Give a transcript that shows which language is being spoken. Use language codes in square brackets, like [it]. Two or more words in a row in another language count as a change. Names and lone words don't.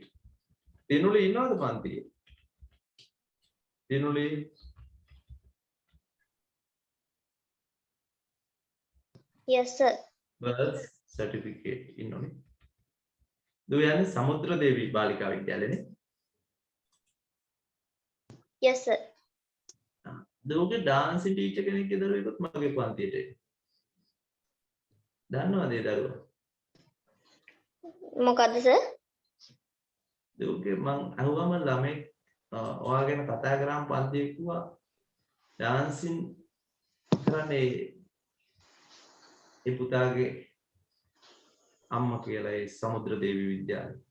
[si] Dinuli ඉන්නවද පන්තියේ? Dinuli? [en] Yes, sir. Birth certificate innone. Do you have Samudra Devi Balika Vidyalaya? Yes, sir. [si] දුවගේ [en] dancing teacher [si] කෙනෙක් ඒ දරුවෙකුත් මගේ පන්තියට එන්නේ. දන්නවද ඒ දරුවා? මොකද්ද sir? දුවගේ මං අහුවම ළමෙක් ඔයා ගැන කතා කරාම පන්තියේ කිව්වා ඩාන්සින් කරන්නේ ඒ පුතාගේ අම්මා කියලා ඒ සමුද්‍ර දේවි විද්‍යාලය.